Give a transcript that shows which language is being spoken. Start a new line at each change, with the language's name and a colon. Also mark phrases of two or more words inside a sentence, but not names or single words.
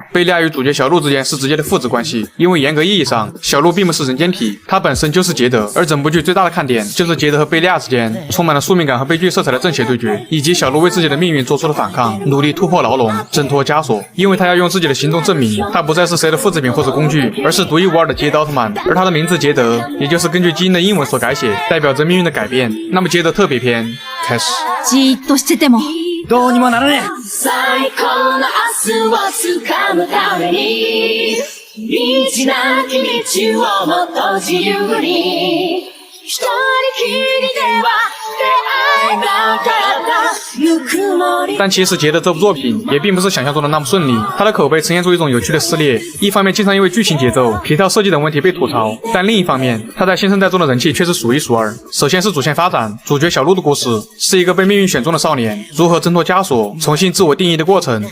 Chinese: 贝利亚与主角小鹿之间是直接的父子关系，因为严格意义上，小鹿并不是人间体，他本身就是杰德。而整部剧最大的看点就是杰德和贝利亚之间充满了宿命感和悲剧色彩的正邪对决，以及小鹿为自己的命运做出了反抗，努力突破牢笼，挣脱枷锁。因为他要用自己的行动证明，他不再是谁的复制品或者工具，而是独一无二的杰德奥特曼。而他的名字杰德，也就是根据基因的英文所改写，代表着命运的改变。那么杰德特别篇开始。
Japanese: じーっとしててもどうにもならねえ。最高の明日を掴むために道なき道をもっと自由に一人きりでは出会えなかったぬくもり。
Chinese: 但其实杰德这部作品也并不是想象中的那么顺利，他的口碑呈现出一种有趣的撕裂，一方面经常因为剧情节奏、皮套设计等问题被吐槽，但另一方面他在新生代中的人气却是数一数二。首先是主线发展，主角小鹿的故事是一个被命运选中的少年如何挣脱枷锁、重新自我定义的过程。